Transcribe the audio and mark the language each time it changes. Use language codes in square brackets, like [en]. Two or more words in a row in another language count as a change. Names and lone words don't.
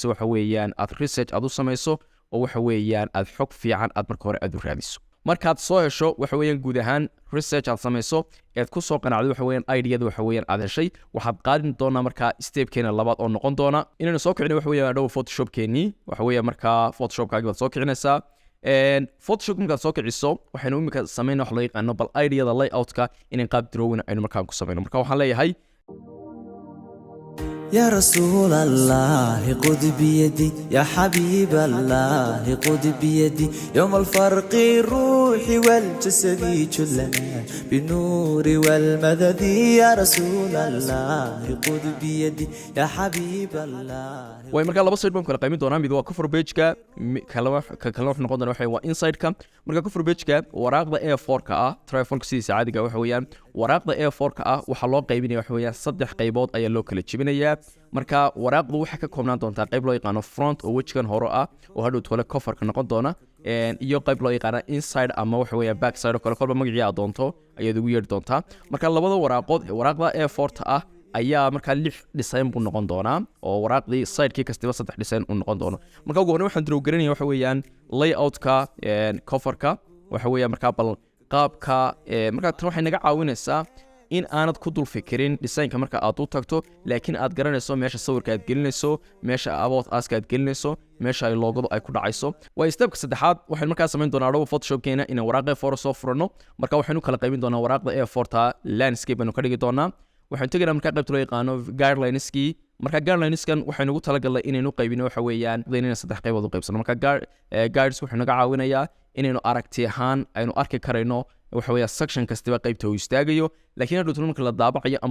[so] waxa weeyaan aad research aad u samayso oo waxa weeyaan aad xog fiican aad marka hore aad u raadiso markaad soo hesho waxa weeyaan guud ahaan research aad samayso eed ku soo qanacdo waxa weeyaan idea-da waxa weeyaan aad heshay waxaad qaadin doonaa marka step-keena labaad oo noqon doona inaynu soo kicino waxa weeyaan dhow Photoshop-keenii waxa weeyaan marka Photoshop-kaaga baad soo kicinaysaa Photoshop markaad soo kiciso waxaynu imika sameynaa wax loo yaqaano bal [en] idea-da layout-ka [so] inaan qaab drawing aynu markaan ku sameyno marka waxaan leeyahay [ar] يا رسول الله خذ بيدي يا حبيب الله خذ بيدي يوم الفرق الروح والجسد كلنا بالنور والمدد يا رسول الله خذ بيدي يا حبيب الله [so] way marka laba side baan kala qaymin doonaa mid waa [en] cover page-ka [so] kala wax noqon doona waxa waa inside-ka marka [en] cover page-ka [so] waraaqda A4-ka trifold sidiisa caadiga waxa weeyaan waraaqda A4-ka waxa loo qaybinayaa waxa weeyaan saddex qaybood ayaa loo kala jibinayaa marka waraaqdu waxa ka koobnaan doontaa qayb loo yaqaano front oo wajigan hore oo hadhow tole cover-ka noqon doona iyo qayb loo yaqaano inside ama waxa weeyaan [en] back side [so] oo kale kolba magacii aad doonto ayaad ugu yeeri doontaa marka labada waraaqood waraaqda A4-ta ayaa marka 6 design buu noqon doonaa oo waraaqdii side-kii kastaba 3 design uu noqon doono marka ugu horreyn waxaan draw garanayaa waxa weeyaan layout-ka cover-ka waxa weeyaan marka bal qaabka marka tan waxay naga caawinaysaa in aanad ku dul fikirin design-ka marka aad u tagto laakiin aad garanayso meesha sawirka aad gelinayso meesha [en] about us-ka [so] aad gelinayso meesha ay loogadu ay ku dhacayso waa step-ka saddexaad waxaan markaa sameyn doonaa dhow Photoshop-keena inaan waraaqda A4 soo furano marka waxaynu kala qaybin doonaa waraaqda A4-ta landscape aynu ka dhigi doonaa waxaan tegaynaa marka qaybta loo yaqaano guidelines-kii marka guidelines-kan waxaynu ugu talagalnay inaynu qaybino waxa weeyaan inaynu saddex qaybood u qaybsano marka guides wuxuu naga caawinayaa inaynu aragti ahaan aynu arki karayno waxa weeyaan section kastaba qaybta uu istaagayo laakiin hadhow marka la daabacayo ama